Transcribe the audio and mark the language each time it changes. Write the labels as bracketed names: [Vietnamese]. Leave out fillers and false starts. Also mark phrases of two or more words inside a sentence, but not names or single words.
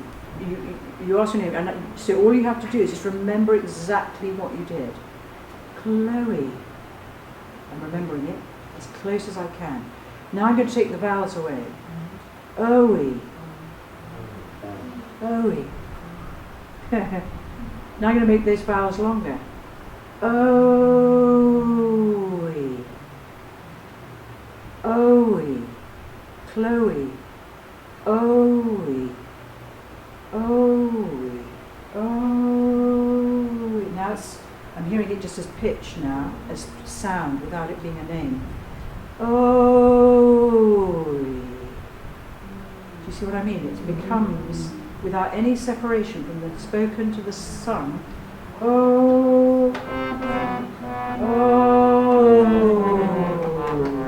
[English] You ask your name, and so all you have to do is just remember exactly what you did. Chloe. I'm remembering it as close as I can. Now I'm going to take the vowels away. Oe. Oe. Now I'm going to make those vowels longer. Oe. Oe. Chloe. Oe. Oe. Oe. Now I'm hearing it just as pitch now, as sound, without it being a name. Oe. Do you see what I mean? It becomes, without any separation from the spoken to the sung, oh, oh.